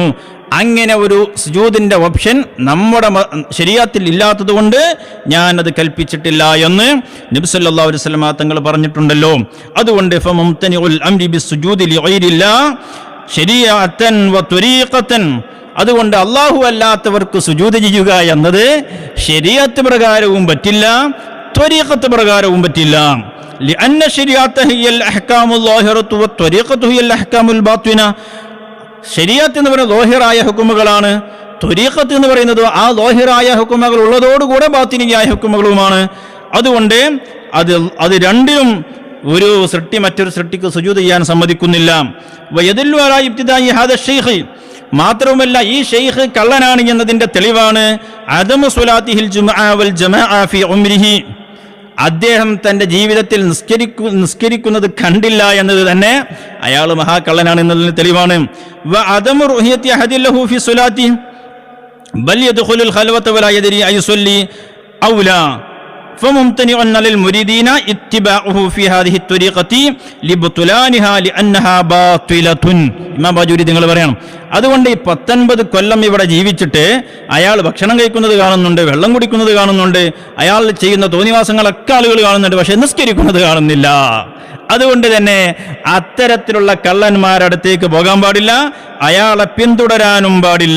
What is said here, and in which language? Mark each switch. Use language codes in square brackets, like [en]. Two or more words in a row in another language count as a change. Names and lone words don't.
[ml] അങ്ങനെ ഒരു സുജൂദിന്റെ ഓപ്ഷൻ നമ്മുടെ ശരീഅത്തിൽ ഇല്ലാത്തത് കൊണ്ട് ഞാൻ അത് കൽപ്പിച്ചിട്ടില്ല എന്ന് നബി [ar] صلى الله عليه وسلم [ml] തങ്ങൾ പറഞ്ഞിട്ടുണ്ടല്ലോ. അതുകൊണ്ട് [ar] فممتنع الأمر بالسجود لغير الله شريعة و طريقة, [ml] അതുകൊണ്ട് അല്ലാഹു അല്ലാത്തവർക്ക് സുജൂദ് ചെയ്യുക എന്നത് ശരീഅത്ത് പ്രകാരവും പറ്റില്ല, ത്വരീഖത്ത് പ്രകാരവും പറ്റില്ല. [ar] لأن الشريعة هي الأحكام الظاهرة والطريقة هي الأحكام الباطنة. [ml] ശരീഅത്ത് എന്ന് പറയുന്നത് ളാഹിറായ ഹുക്കുമുകളാണ്, ത്വരീഖത്ത് എന്ന് പറയുന്നത് ആ ളാഹിറായ ഹുക്കുമുകൾ ഉള്ളതോടുകൂടെ ബാത്തിനിയായ ഹുക്കുമുകളുമാണ്. അതുകൊണ്ട് അത് രണ്ടിലും ഒരു സൃഷ്ടി മറ്റൊരു സൃഷ്ടിക്ക് സുജൂദ് ചെയ്യാൻ സമ്മതിക്കുന്നില്ല. [ar] ويدل على ابتداع هذا شيخ, [ml] മാത്രവുമല്ല ഈ ഷെയ്ഖ് കള്ളനാണ് എന്നതിന്റെ തെളിവാണ് [ar] عدم صلاته الجمعة والجماعة في عمره, [ml] അദ്ദേഹം തന്റെ ജീവിതത്തിൽ നിസ്കരിക്കുന്നത് കണ്ടില്ല എന്നത് തന്നെ അയാൾ മഹാകള്ളനാണ് എന്നതിന് തെളിവാണ്. [ar] وعدم رؤية أحد له في صلاة بل يدخل الخلوة ولا يدري أيصلي أو لا فممتنع للمريدين اتباعه في هذه الطريقة لبطلانها لأنها باطلة. [ml] ഇമാം ബാജൂരി നിങ്ങൾ പറയണം. അതുകൊണ്ട് ഈ 19 കൊല്ലം ഇവിടെ ജീവിച്ചിട്ട് അയാൾ ഭക്ഷണം കഴിക്കുന്നത് കാണുന്നുണ്ട്, വെള്ളം കുടിക്കുന്നത് കാണുന്നുണ്ട്, അയാൾ ചെയ്യുന്ന തോന്നിവാസങ്ങളൊക്കെ ആളുകൾ കാണുന്നുണ്ട്, പക്ഷെ നിസ്കരിക്കുന്നത് കാണുന്നില്ല. അതുകൊണ്ട് തന്നെ അത്തരത്തിലുള്ള കള്ളന്മാരടുത്തേക്ക് പോകാൻ പാടില്ല, അയാളെ പിന്തുടരാനും പാടില്ല.